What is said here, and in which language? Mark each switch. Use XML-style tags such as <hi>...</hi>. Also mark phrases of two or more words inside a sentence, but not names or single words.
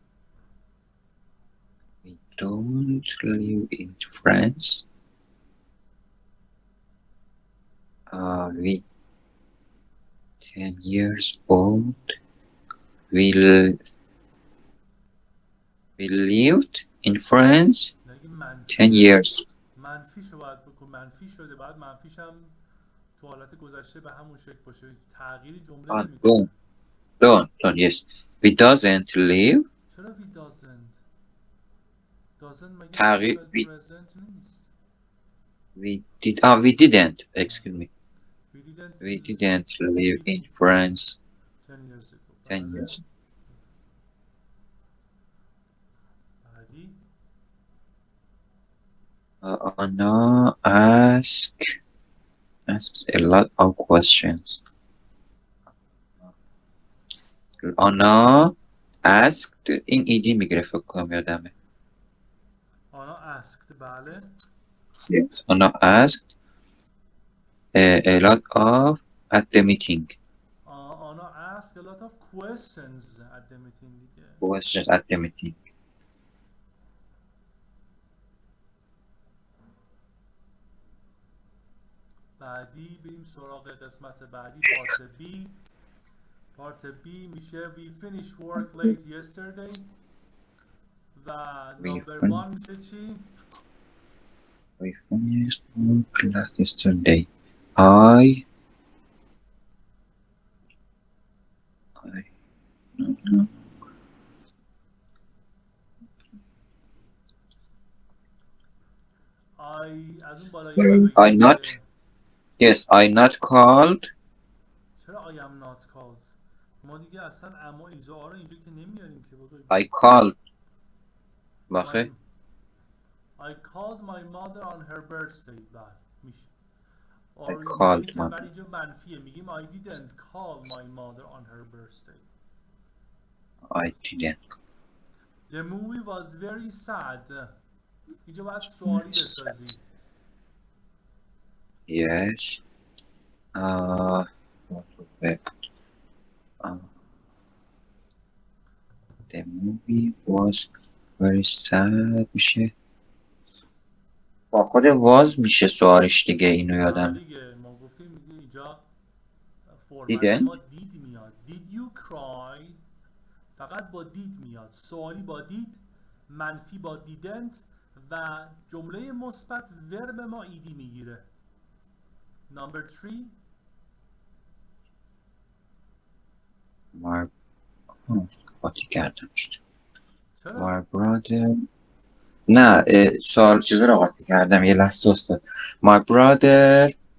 <en>We don't live in France. We 10 years old. We lived in France 10 years.</en> <fa>منفیشو باید بکن. منفی شده، بعد منفیش هم تو حالت گذشته به همون شکل باشه، تغییری جمله نمیکنه.</fa> <en>Don't, yes. We doesn't live.</en> <fa>چرا</fa> <en>we doesn't</en> <fa>مگه تغییر</fa> <en>present نیست؟ we didn't, excuse me. We didn't live in France 10 years ago. 10 years.</en> <fa>بعدی.</fa> <en>Anna asks a lot of questions.</en> <fa>Anna asked این ایدی میگیره فکر کنم یادمه.</fa> <en>Anna asked. بله. Yes. Anna asked a lot of at the meeting. Anna asked a lot of questions at the meeting دیگه. Questions at the meeting.</en> <fa>بعدی بریم سراغ قسمت بعدی،</fa> <en>part B</en> <fa>میشه</fa> <en>we finished work late yesterday</en> <fa>و نمبر 1 میشه چی؟</fa> <en>We finished work last yesterday.</en> <fa>از اون بالایی</fa> <en>I not called. چرا I am not called؟</en> <fa>ما دیگه اصلا</fa> <en>am is</en> <fa>رو اینجا که نمیاریم که بزرگ.</fa> <en>I called. باخه I called my mother on her birthday.</en> <fa>بله میشه.</fa> <en>I called my</en> <fa>برای اینجا منفیه، میگیم</fa> <en>I didn't call my mother on her birthday. I didn't. The movie was very sad.</en> <fa>اینجا باید سوالی بسازی.</fa> <en>Yes. The movie was very sad.</en> <fa>میشه با خود واز میشه سوالش دیگه، اینو یادم. دیگه ما گفتیم دیگه اینجا</fa> <en>Didn't.</en> <fa>ما دید میاد.</fa> <en>Did you cry؟</en> <fa>فقط با دید میاد. سوالی با دید، منفی با didn't و جمله مثبت ورب ما ایدی میگیره.</fa> <en>Number 3.</en> <fa>قاطی کردم. چرا؟</fa> <en>My brother.</en> <fa>نه سوال چیزی رو قاطی کردم، یه لحظه استاد.</fa> <en>My brother</en>